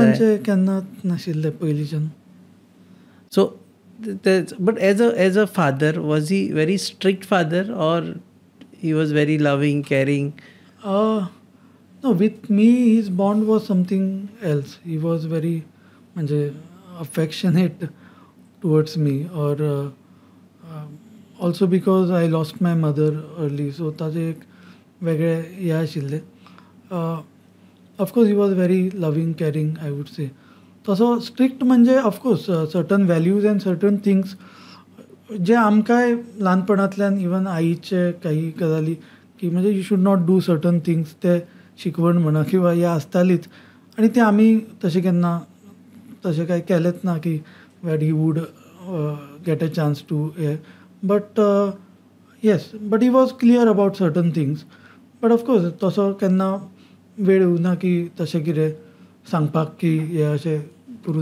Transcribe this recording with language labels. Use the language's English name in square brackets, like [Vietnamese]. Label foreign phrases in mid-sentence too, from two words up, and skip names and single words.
[Konkani] तांचे केन्नाच नाशिल्ले पयलींच्यान. [English] so but as a father was he very strict father or he was very loving caring? no, with me his bond was something else. he was very म्हणजे affectionate towards me. or also because I lost my mother early. सो [Konkani] ताजें एक वेगळें हें आशिल्लें. [English] of course he was very loving caring I would say. तसो स्ट्रिक्ट म्हणजे of course certain values and certain things [Konkani] जे आमकांय ल्हानपणांतल्यान इवन आईचे काही गजाली की म्हणजे [English] you should not do certain things, [Konkani] ते शिकवण म्हणा किंवा हे आसतालीच. आनी ते आमी तशें केन्ना तशें कांय केलेंच ना की [English] what he would get a chance to hey. बट येस, बट ही वॉज क्लियर अबावट सर्टन थिंग्स. but of course [Konkani] तसो केन्ना वेळ येवना की तशें कितें सांगपाक की हे अशें करून.